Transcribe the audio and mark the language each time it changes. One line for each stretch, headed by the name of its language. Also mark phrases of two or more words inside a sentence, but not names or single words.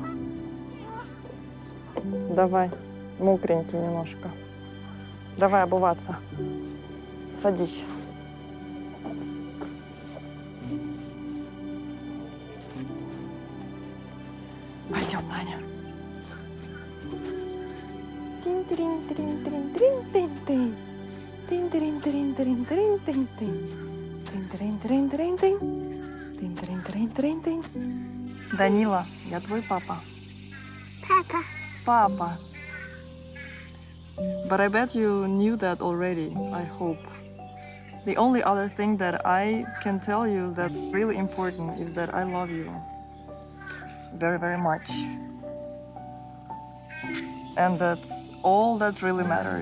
Russian: Давай, мокренький немножко. Давай обуваться. Садись. Пойдем, Даня. Тин-тирин-тирин-тирин-тирин-тин-тин. Тин-тирин-тирин-тирин-тирин-тин-тин. Тин-тирин-тирин-тирин-тин. Тин-тирин-тирин-тирин-тин. Данила, я твой папа. Papa. Папа.
English: But I bet you knew that already, I hope. The only other thing that I can tell you that's really important is that I love you very, very much. And that's all that really matters.